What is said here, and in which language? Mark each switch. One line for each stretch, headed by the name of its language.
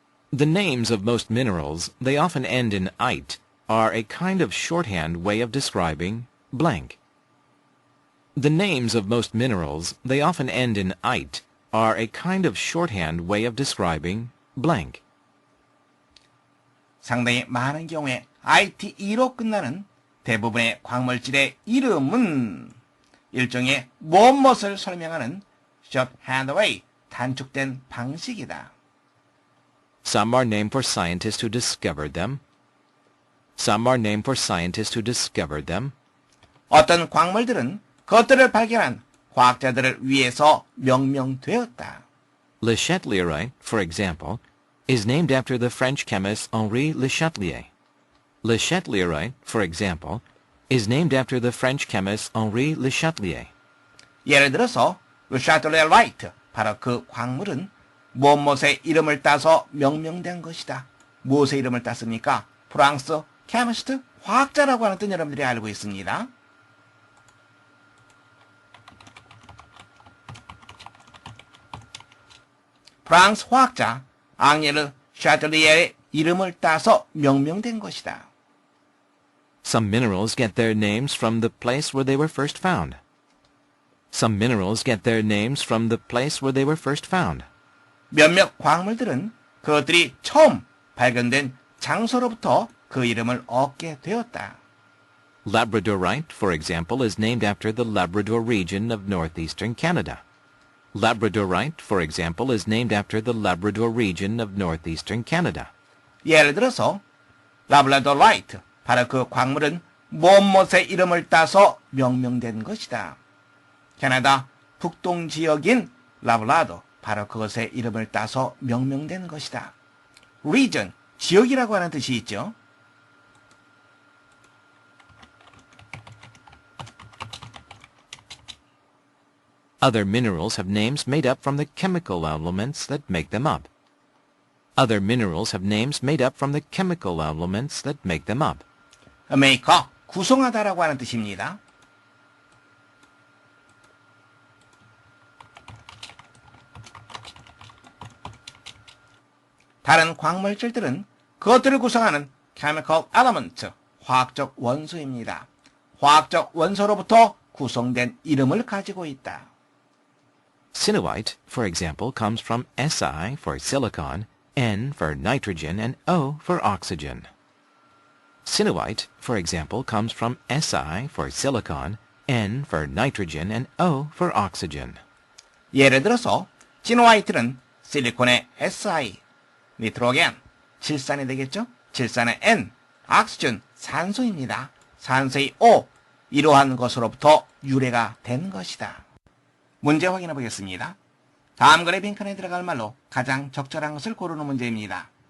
English: The names of most minerals, they often end in "ite", are a kind of shorthand way of describing blank. The names of most minerals, they often end in "ite", are a kind of shorthand way of describing blank.
Korean: 상당히 많은 경우에 ITE로 끝나는 대부분의 광물질의 이름은 일종의 무엇을 설명하는
English: shorthand way,
Korean: 단축된 방식이다.
English: Some are named for scientists who discovered them. Some are named for scientists who discovered them.
Korean: 어떤 광물들은 그것들을 발견한 과학자들을 위해서 명명되었다.
English: Le Chatelierite, for example, is named after the French chemist Henri Le Chatelier. Le Chatelierite, for example, is named after the French chemist Henri Le Chatelier.
Korean: 예를 들어서 Le Chatelierite, 바로 그 광물은 무엇의 이름을 따서 명명된 것이다. 무엇의 이름을 땄습니까? 프랑스 케미스트, 화학자라고 하는 뜻 여러분들이 알고 있습니다. 프랑스 화학자 앙리르 샤틀리에의 이름을 따서 명명된 것이다.
English: Some minerals get their names from the place where they were first found. Some minerals get their names from the place where they were first found.
Korean: 몇몇 광물들은 그것들이 처음 발견된 장소로부터 그 이름을 얻게 되었다.
English: Labradorite, for example, is named after the Labrador region of northeastern Canada. Labradorite, for example, is named after the Labrador region of northeastern Canada.
Korean: 예를 들어서 라브라도라이트, 바로 그 광물은 무엇의 이름을 따서 명명된 것이다. 캐나다 북동 지역인 라브라도, 바로 그것의 이름을 따서 명명된 것이다. region, 지역이라고 하는 뜻이 있죠.
English: Other minerals have names made up from the chemical elements that make them up. Other minerals have names made up from the chemical elements that make them up. make up,
Korean: 구성하다라고 하는 뜻입니다. 다른 광물질들은 그것들을 구성하는
English: chemical element,
Korean: 화학적 원소입니다. 화학적 원소로부터 구성된 이름을 가지고 있다.
English: Sinuite, for example, comes from Si for silicon, N for nitrogen, and O for oxygen. Sinuite, for example, comes from Si for silicon, N for nitrogen, and O for oxygen.
Korean: 예를 들어서 시노화이트는 실리콘의 Si, 니트로겐, 질산이 되겠죠? 질산의 N, 오xygen, 산소입니다. 산소의 O, 이러한 것으로부터 유래가 된 것이다. 문제 확인해 보겠습니다. 다음 글의 빈칸에 들어갈 말로 가장 적절한 것을 고르는 문제입니다.